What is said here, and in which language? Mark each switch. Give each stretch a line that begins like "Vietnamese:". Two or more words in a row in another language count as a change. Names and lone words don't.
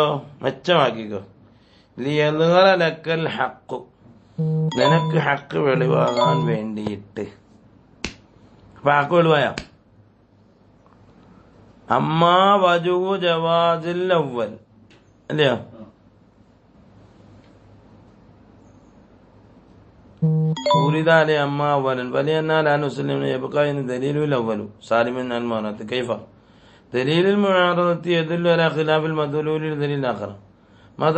Malayalam: മെച്ചമാക്കിക്കോ.
Arabic: ليظهر لك الحق,
Malayalam: നിനക്ക് ഹക്ക് വെളിവാകാൻ വേണ്ടിയിട്ട്. അപ്പൊ ഹക്ക് വെളിവായോ?
Arabic: أما وجوه الجواز الأول
Malayalam: അല്ലയോ?
Arabic: ولد عليه أما أولا فلأن لا نسلم يبقى إن دليل الأول سالم عن المعارضة. كيف؟ دليل المعارضة يدل على خلاف المدلول لدليل الآخر. ماذا؟